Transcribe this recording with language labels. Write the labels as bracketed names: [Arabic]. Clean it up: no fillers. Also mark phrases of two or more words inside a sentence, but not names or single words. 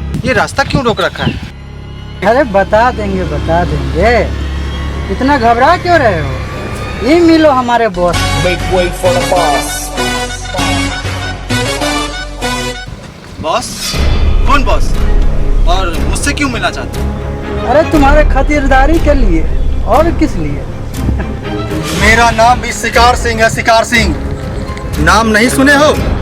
[Hindi] ये रास्ता क्यों रोक रखा है? अरे बता देंगे। इतना घबरा क्यों रहे हो? ये मिलो हमारे बॉस। [English] Make way for the boss. [Hindi] बॉस? कौन बॉस? और मुझसे क्यों मिलना चाहते हो? अरे तुम्हारे खातिरदारी के लिए, और किस लिए? मेरा नाम भी शिकार सिंह है, शिकार सिंह। नाम नहीं सुने हो?